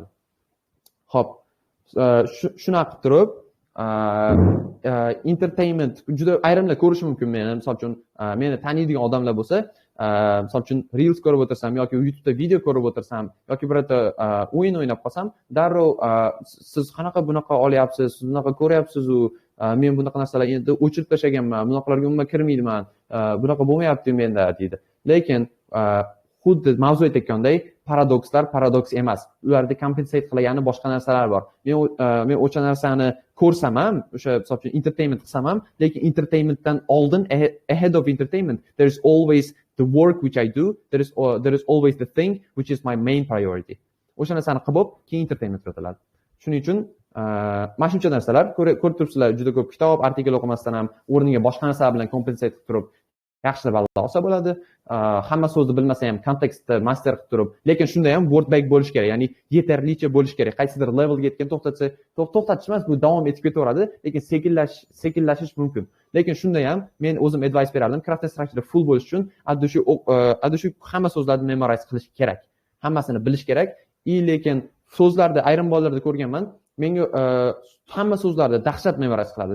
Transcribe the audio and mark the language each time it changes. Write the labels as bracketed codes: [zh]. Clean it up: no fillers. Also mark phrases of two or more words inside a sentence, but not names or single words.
[uz] Xo'p, shunaqa qilib turib entertainment juda ayrimlar ko'rishi mumkin meni, misol uchun meni taniydigan odamlar bo'lsa, misol uchun reels ko'rib o'tirsam yoki YouTube'da video ko'rib o'tirsam yoki birorta o'yin o'ynab qolsam, darrov siz qanaqa bunaqa olyapsiz, siz bunaqa ko'ryapsiz-u, men bunaqa narsalar endi o'chirib tashlaganman, bunaqalarga umuman kirmayman, bunaqa bo'lmayapti menda deydi. Lekin xuddi mavzu aytayotganday paradoks emas. Ularda compensate qilgani boshqa narsalar bor. Men o'sha narsani ko'rsam ham, o'sha misol uchun entertainment qilsam ham, lekin entertainmentdan oldin [en] ahead of entertainment there is always the work which I do, there is always the thing which is my main priority. [uz] O'sha narsani qilib keyin entertainment o'tiladi. Shuning uchun mana shuncha narsalar ko'rib turibsizlar, juda ko'p kitob, artikel o'qimasdan ham o'rniga boshqa narsalar bilan compensate qilib turib yaxshilab olsa bo'ladi. Hamma so'zni bilmasa ham kontekstni master qilib turib, lekin shunda ham [en] word back [uz] bo'lish kerak, ya'ni yetarlicha bo'lish kerak. Qaysidir levelga yetgan to'xtatish emas, bu davom etib ketaveradi, lekin sekinlashish mumkin. Lekin shunda ham men o'zim advice berardim, [en] craft structure [uz] full bo'lish uchun adda shu hamma so'zlarni memorize qilish kerak. Hammasini bilish kerak. Lekin so'zlarda ayrim bolalarda ko'rganman, menga hamma so'zlarni dahshat memorize qiladi.